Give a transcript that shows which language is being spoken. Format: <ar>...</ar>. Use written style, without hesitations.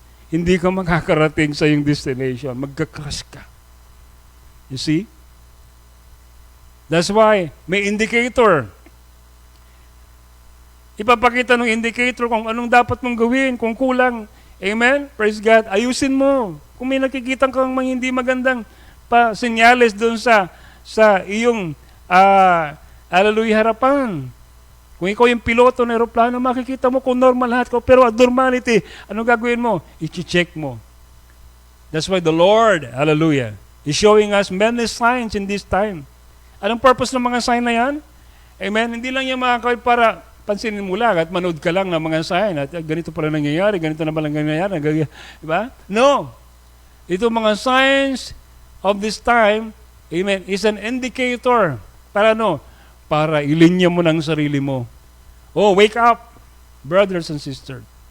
<tl>Hindi ka makakarating sa iyong destination. Magka-crash ka.</tl> <en>You see? That's why may indicator.</en> <tl>Ipapakita ng indicator kung anong dapat mong gawin, kung kulang. Amen?</tl> <en>Praise God.</en> <tl>Ayusin mo. Kung may nakikita kang mga hindi magandang senyales doon sa iyong hallelujah harapan. Kung ikaw yung piloto ng aeroplano, makikita mo kung normal lahat ko. Pero abnormality, anong gagawin mo? I-check mo.</tl> <en>That's why the Lord, hallelujah, is showing us many signs in this time.</en> <tl>Anong purpose ng mga sign na yan? Amen? Hindi lang yung mga kawin para pansinin mo lang at manood ka lang ng mga sign at ganito pala nangyayari, ganito na pala nangyayari.</tl> <en>Diba? No.</en> <tl>Ito mga</tl> <en>signs of this time, amen, is an indicator.</en> <tl>Para ano? Para ilinya mo ng sarili mo.</tl> <en>Oh, wake up, brothers and sisters.</en>